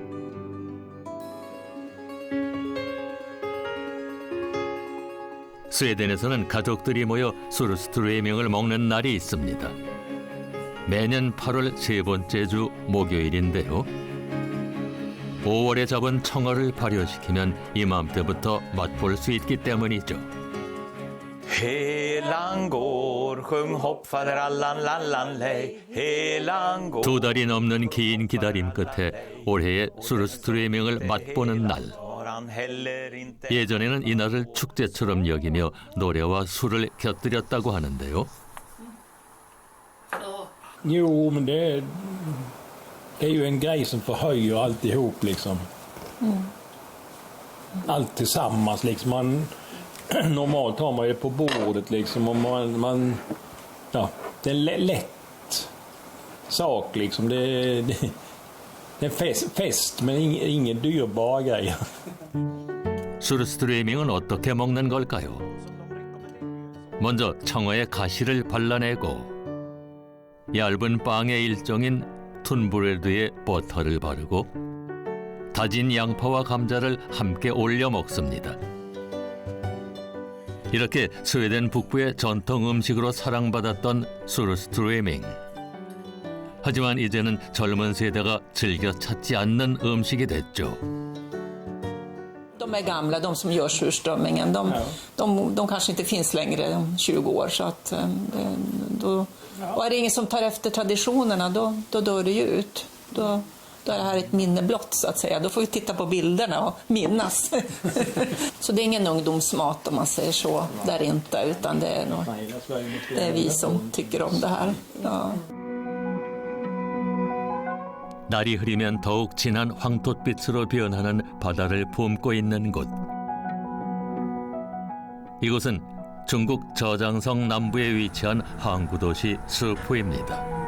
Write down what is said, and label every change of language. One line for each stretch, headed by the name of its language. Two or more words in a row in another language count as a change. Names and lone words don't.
Korean: 스웨덴에서는 가족들이 모여 수르스트루에밍을 먹는 날이 있습니다. 매년 8월 세 번째 주 목요일인데요. 5월에 잡은 청어를 발효시키면 이맘때부터 맛볼 수 있기 때문이죠.
Swedish: Helan går, sjung hopp fader allan lallan lej. Helan går.
Korean: 2달이 넘는 긴 기다림 끝에 올해의 수르스트루에밍을 맛보는 날.
Swedish: man heller inte...
Korean: 예전에는 이날을 축제처럼 여기며 노래와 술을 곁들였다고 하는데요.
Swedish: Jo, men det är ju en grej som förhöjer alltihop liksom. Allt tillsammans liksom. Normalt har man ju det på bordet liksom och ja, det är en lätt sak liksom. Det är en fest men ingen dyrbar grej.
Korean: 술스트리밍은 어떻게 먹는 걸까요? 먼저 청어의 가시를 발라내고 얇은 빵의 일종인 툰브레드에 버터를 바르고 다진 양파와 감자를 함께 올려 먹습니다. 이렇게 스웨덴 북부의 전통 음식으로 사랑받았던 술스트리밍. 하지만 이제는 젊은 세대가 즐겨 찾지 않는 음식이 됐죠.
Swedish: De är gamla, de som gör surströmmingen. De kanske inte finns längre om 20 år. Så att, och är det ingen som tar efter traditionerna, då dör det ju ut. Då är det här ett minne blott, så att säga. Då får vi titta på bilderna och minnas. Så det är ingen ungdomsmat om man säger så, där inte. Utan det är vi som tycker om det här. Ja.
Korean: 날이 흐리면 더욱 진한 황토빛으로 변하는 바다를 품고 있는 곳. 이곳은 중국 저장성 남부에 위치한 항구 도시 스푸입니다.